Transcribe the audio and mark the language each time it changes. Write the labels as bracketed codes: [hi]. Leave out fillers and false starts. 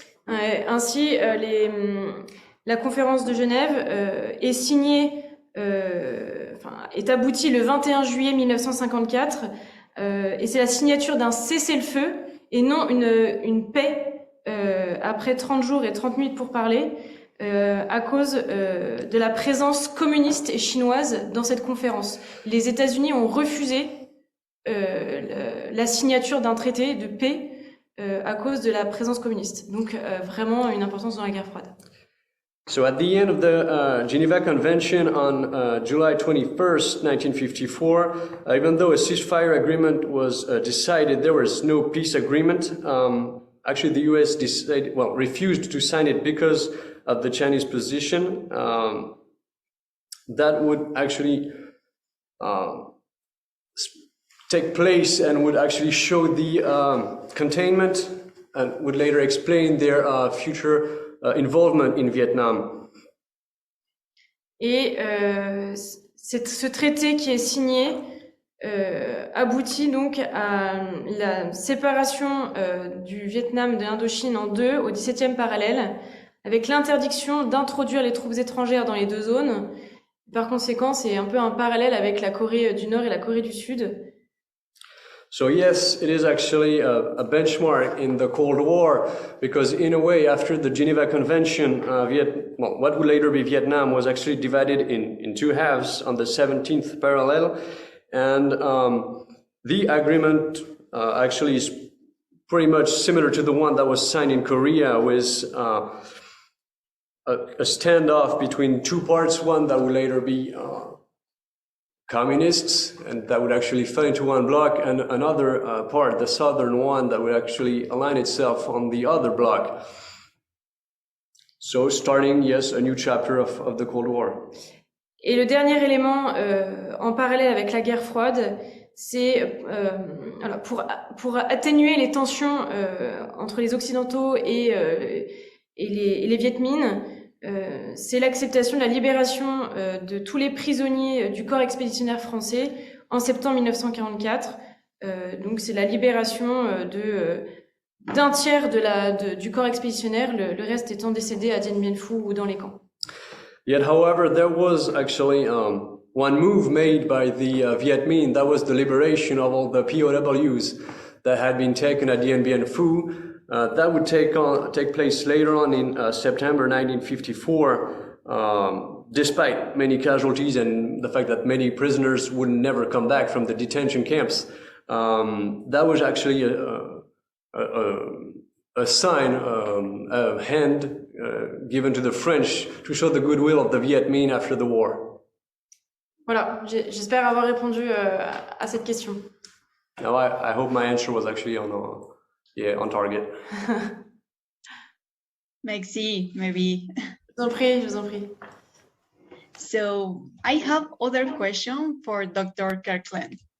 [fr] Ainsi, la conférence de Genève est signée, est aboutie le 21 juillet 1954, et c'est la signature d'un cessez-le-feu et non une paix après 30 jours et 30 minutes pour parler, à cause de la présence communiste et chinoise dans cette conférence. Les États-Unis ont refusé la signature d'un traité de paix à cause de la présence communiste. Donc vraiment une importance dans la guerre froide. [en] So at the end of the Geneva Convention on July 21st, 1954, even though a ceasefire agreement was decided, there was no peace agreement. Actually, the U.S. refused to sign it because of the Chinese position. That would actually take place and would actually show the containment and would later explain their future involvement in Vietnam. [fr] Et ce traité qui est signé aboutit donc à la séparation du Vietnam de l'Indochine en deux au 17e parallèle, avec l'interdiction d'introduire les troupes étrangères dans les deux zones. Par conséquent, c'est un peu un parallèle avec la Corée du Nord et la Corée du Sud. [en] So yes, it is actually a benchmark in the Cold War, because in a way, after the Geneva Convention, what would later be Vietnam was actually divided in two halves on the 17th parallel, and the agreement actually is pretty much similar to the one that was signed in Korea, with a standoff between two parts, one that would later be communists, and that would actually fall into one bloc, and another part, the southern one, that would actually align itself on the other bloc. So starting, yes, a new chapter of the Cold War. [fr] Et le dernier élément en parallèle avec la guerre froide, c'est pour atténuer les tensions entre les Occidentaux et les Viet Minh, c'est l'acceptation de la libération de tous les prisonniers du corps expéditionnaire français en septembre 1944. Donc c'est la libération d'un tiers du corps expéditionnaire, le reste étant décédé à Dien Bien Phu ou dans les camps. [en] Yet, however, there was actually one move made by the Viet Minh. That was the liberation of all the POWs that had been taken at Dien Bien Phu. That would take place later on in September 1954, despite many casualties and the fact that many prisoners would never come back from the detention camps. That was actually a sign, a hand given to the French to show the goodwill of the Viet Minh after the war. [fr] Voilà, j'espère avoir répondu à cette question. [en] Now, I hope my answer was actually on target. [fr] Merci, [en] maybe. [fr] Je vous en prie. [en] So I have other question for Dr. Kirkland.